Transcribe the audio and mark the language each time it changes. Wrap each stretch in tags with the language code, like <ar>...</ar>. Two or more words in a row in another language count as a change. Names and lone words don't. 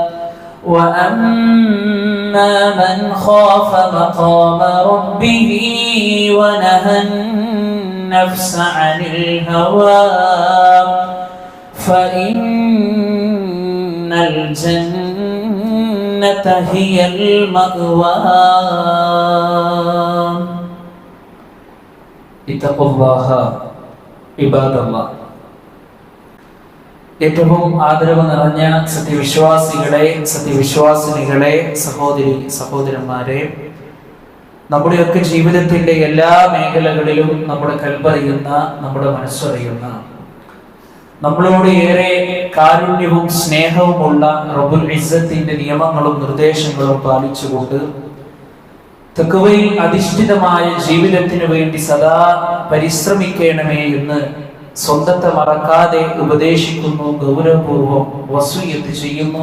<ar>وأما من خاف مقام ربه ونهى النفس عن الهوى فإن الجنة هي المأوى. اتقوا الله عباد الله.</ar> <ml>ഏറ്റവും ആദരവ് നിറഞ്ഞ സത്യവിശ്വാസികളെ, സത്യവിശ്വാസിനികളെ, സഹോദരി സഹോദരന്മാരെ, നമ്മുടെയൊക്കെ ജീവിതത്തിന്റെ എല്ലാ മേഖലകളിലും നമ്മുടെ കൽപ്പറിയുന്ന, നമ്മുടെ മനസ്സറിയുന്ന, നമ്മളോട് ഏറെ കാരുണ്യവും സ്നേഹവുമുള്ള റബ്ബുൽ ഇസ്സത്തിന്റെ നിയമങ്ങളും നിർദ്ദേശങ്ങളും പാലിച്ചുകൊണ്ട് തഖ്വയിൽ അധിഷ്ഠിതമായ ജീവിതത്തിനു വേണ്ടി സദാ പരിശ്രമിക്കണമേ എന്ന് സ്വന്തത്തെ മറക്കാതെ ഉപദേശിക്കുന്നു, ഗൗരവപൂർവം വസിയ്യത്ത് ചെയ്യുന്നു.</ml>